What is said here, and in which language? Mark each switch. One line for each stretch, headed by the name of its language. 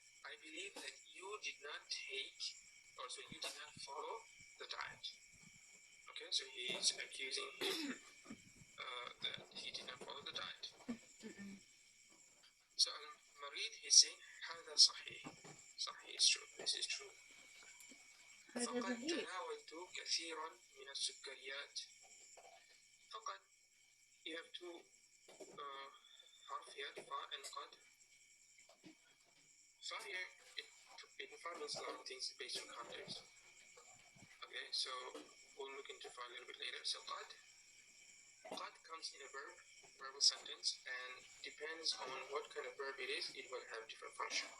English: I believe that you did not take, or so you did not follow the diet. Okay, so he is accusing him that he did not follow the diet. So al-Marid, he's saying
Arabic: هذا صحيح. صحيح
English: is true. This is true.
Arabic: فقد تناولت كثيرا من السكريات.
English: فقد, you have two harf here, fa and qad. Fa here, fa means a lot of things based on context. Okay, so we'll look into fa a little bit later. So qad comes in a verbal sentence, and depends on what kind of verb it is, it will have different function.